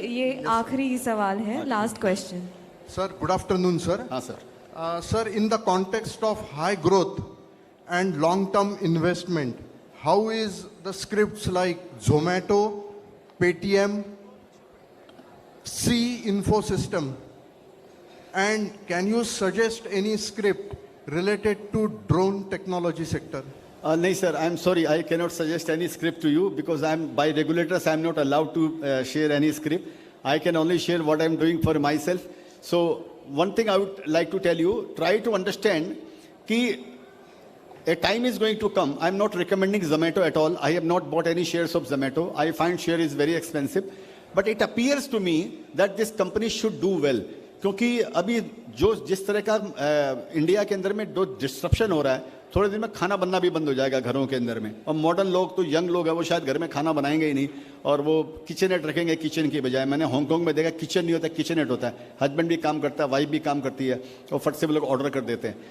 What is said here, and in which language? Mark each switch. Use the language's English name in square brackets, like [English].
[Hindi] ये आखिरी सवाल है, [English] Last question. Sir good afternoon sir. [Hindi] हाँ sir. [English] Sir, in the context of high growth and long term investment, how is the scripts like Zomato, Paytm C Info System? And can you suggest any script related to drone technology sector? No, sir, I'm sorry, I cannot suggest any script to you because by regulators, I'm not allowed to share any script. I can only share what I'm doing for myself. So one thing I would like to tell you, try to understand that a time is going to come. I'm not recommending Zomato at all. I have not bought any shares of Zomato. I find share is very expensive. But it appears to me that this company should do well. [Hindi] क्योंकि अभी जिस तरह का India के अंदर में जो disruption हो रहा है, थोड़े दिन में खाना बनना भी बंद हो जाएगा घरों के अंदर में. और मॉडर्न लोग तो यंग लोग हैं, वो शायद घर में खाना बनाएंगे ही नहीं और वो किचनेट रखेंगे किचन की बजाय. मैंने हांगकांग में देखा किचन नहीं होता, किचनेट होता है. हस्बैंड भी काम करता है, वाइफ भी काम करती है और फट से वो लोग ऑर्डर कर देते हैं.